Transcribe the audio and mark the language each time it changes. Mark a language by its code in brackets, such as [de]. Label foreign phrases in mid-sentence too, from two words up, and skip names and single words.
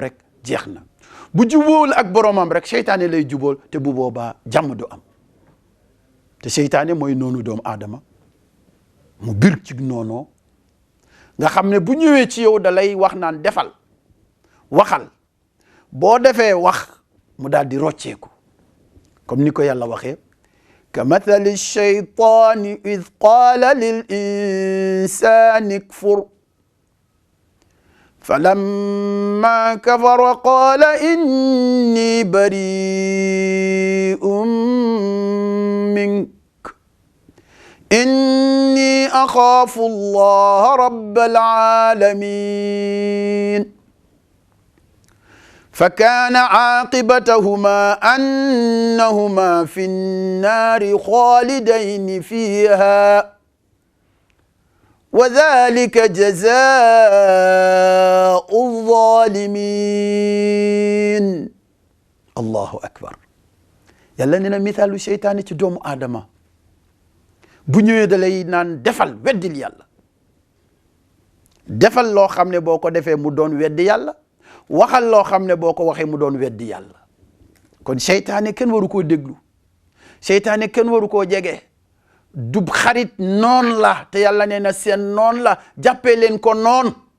[wo] rek jeex na bu jubóol ak boromam rek seytaane lay jubóol te bu boobaa jàmm du am te seytaane mooy noonu doomu aadama mu bir ci noonoo nga xam ne bu ñëwee ci yow da lay wax naan defal waxal boo defee wax mu daal di rocceeku comme ni ko yàlla waxee [ar] كمثل الشيطان إذ قال للإنسان اكفر فلما كفر قال إني بريء منك إني أخاف الله رب العالمين فكان عاقبتهما أنهما في النار خالدين فيها وذلك جزاء الظالمين الله أكبر [wo] yàlla nee na misaalu seytaane ci doomu aadama bu ñëwee da lay naan defal weddil yàlla defal loo xam ne boo ko defee mu doon weddi yàlla waxal loo xam ne boo ko waxee mu doon weddi yàlla kon seytaane kenn waru koo déglu seytaane kenn waru koo jege du xarit noon la te yàlla nee na seen noon la jàppee leen ko noon